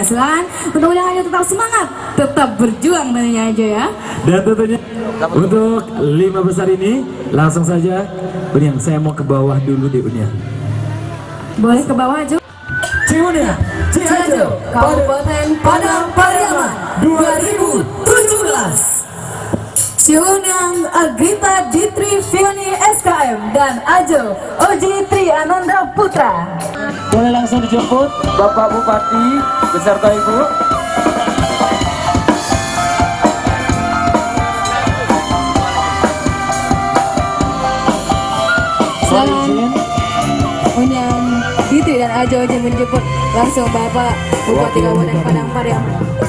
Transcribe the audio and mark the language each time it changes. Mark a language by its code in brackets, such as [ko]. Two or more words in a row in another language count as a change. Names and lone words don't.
[id] Selain untuk Unyang Ajo tetap semangat, tetap berjuang tentunya Ajo ya. Dan tentunya untuk 5 besar ini langsung saja Unyang, saya mau ke bawah dulu deh Unyang. Boleh ke bawah Ajo. Ciunyang Cianjur Kabupaten Padang Pariaman 2017. Ciunyang Agrita Ditri Vioni SKM dan Ajo Oji Tri Ananda Putra. Boleh langsung dijemput Bapak Bupati beserta Ibu. Selamat Unyang Ditri dan Ajo Oji menjemput langsung Bapak Bupati Kabupaten Padang Pariaman.